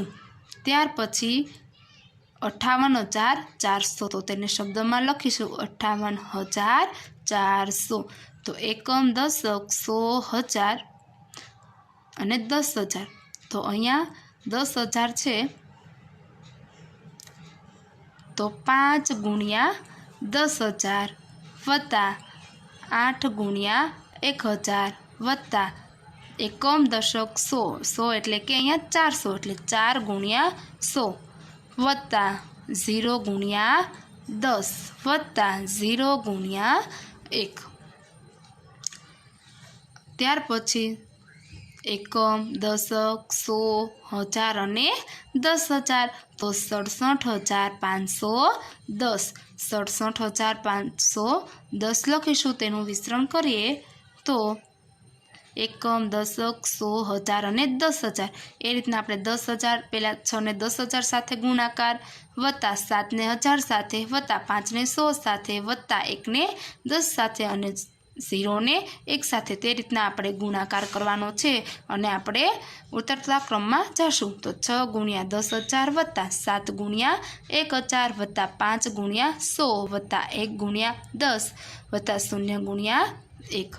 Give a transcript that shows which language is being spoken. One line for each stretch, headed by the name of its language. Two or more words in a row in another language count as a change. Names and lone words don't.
Gujarati: ત્યાર પછી 58,400 તો તેને શબ્દમાં લખીશું 58,400 તો એકમ દશક 100,000 અને 10,000 તો અહીંયા 10,000 છે તો 5 ગુણ્યા 10,000 વત્તા 8 ગુણ્યા 1,000 વત્તા એકમ દશક 100 100 એટલે કે અહીંયા 400 એટલે 4 ગુણ્યા 100 વત્તા 0 ગુણ્યા 10 વત્તા 0 ગુણ્યા 1। ત્યાર પછી એકમ દશક 100 1000 અને 10,000 તો 67,510 67,510 લખીશું તેનું વિસ્તરણ કરીએ તો એકમ દશક 100 1000 અને 10,000 એ રીતના આપણે 10,000 પહેલા 6 ને 10,000 સાથે ગુણાકાર વત્તા 7 ને 1000 સાથે વત્તા 5 ને 100 સાથે વત્તા 1 ને 10 સાથે અને 0 ને 1 સાથે તે રીતના આપણે ગુણાકાર કરવાનો છે અને આપણે ઉતરતા ક્રમમાં જશું. તો 6 ગુણ્યા 10,000 વત્તા 7 ગુણ્યા 1,000 વત્તા 5 ગુણ્યા 100 વત્તા 1 ગુણ્યા 10 વત્તા 0 ગુણ્યા 1.